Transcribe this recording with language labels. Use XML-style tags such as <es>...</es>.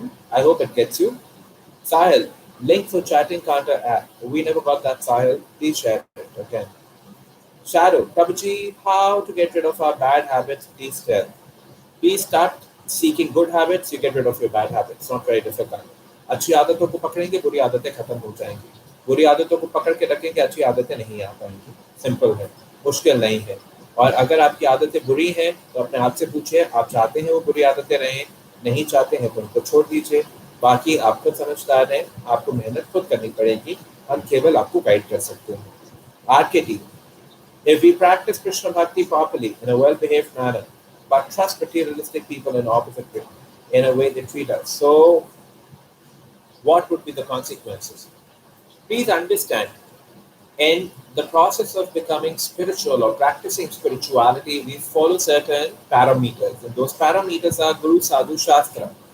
<en>I hope it gets you. Sahil, link for chatting counter app. We never got that, Sahil. Please share it. Okay. Shadow, Prabhuji, how to get rid of our bad habits? Please tell. Please start seeking good habits. You get rid of your bad habits. Not very difficult.</en> <hi>अच्छी आदतों को पकड़ेंगे, बुरी आदतें खत्म हो जाएंगी. बुरी आदतों को पकड़ के रखेंगे, अच्छी आदतें नहीं आ पाएंगी. सिंपल है, मुश्किल नहीं है. और अगर आपकी आदतें बुरी हैं तो अपने आप से पूछिए, आप चाहते हैं वो बुरी आदतें रहें? नहीं चाहते हैं तो उनको छोड़ दीजिए. बाकी आपको समझदार है, आपको मेहनत खुद करनी पड़ेगी. हम केवल आपको गाइड कर सकते हैं.</hi> <en>RKT, if we practice Krishna Bhakti properly in a well-behaved manner, but trust materialistic people in opposite way, in a way they treat us. So, what would be the consequences? Please understand, in the process of becoming spiritual or practicing spirituality, we follow certain parameters, and those parameters are Guru Sadhu Shastra.</en>